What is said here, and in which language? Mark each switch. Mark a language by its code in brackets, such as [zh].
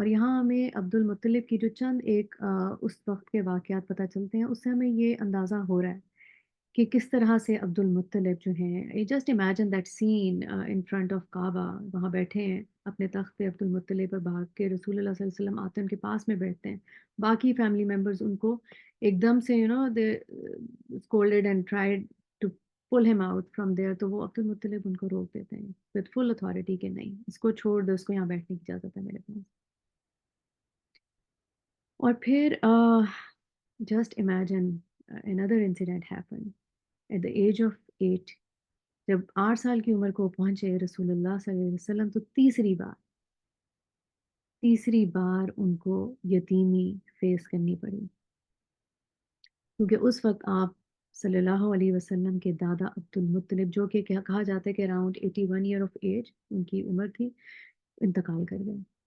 [ur] اور یہاں ہمیں عبد المطلب کی جو چند ایک اس وقت کے واقعات پتہ چلتے ہیں، اس سے ہمیں یہ اندازہ ہو رہا ہے کہ کس طرح سے عبد المطلب جو ہیں، [en] just imagine that scene in front of [ur] کعبہ، وہاں بیٹھے ہیں اپنے تخت پہ عبد المطلب، اور بھاگ کے رسول اللہ صلی اللہ علیہ وسلم آتے ہیں، ان کے پاس میں بیٹھتے ہیں. باقی فیملی ممبرز ان کو ایک دم سے [en] they scolded and tried to pull him out from there, [ur] تو وہ عبد المطلب ان کو روک دیتے ہیں [en] with full authority [ur] کہ نہیں، اس کو چھوڑ دو، اس کو یہاں بیٹھنے کی اجازت ہے میرے پاس. [en] اور پھر just imagine another incident happened at the age of 8. [ur] جب 8 سال کی عمر کو پہنچے رسول اللہ صلی اللہ علیہ وسلم، تو تیسری بار ان کو یتیمی فیس کرنی پڑی، کیونکہ اس وقت آپ صلی اللہ علیہ وسلم کے دادا عبد المطلب، جو کہ کہا جاتا ہے کہ [en] around 81 year of age [ur] ان کی عمر تھی، انتقال کر گئے.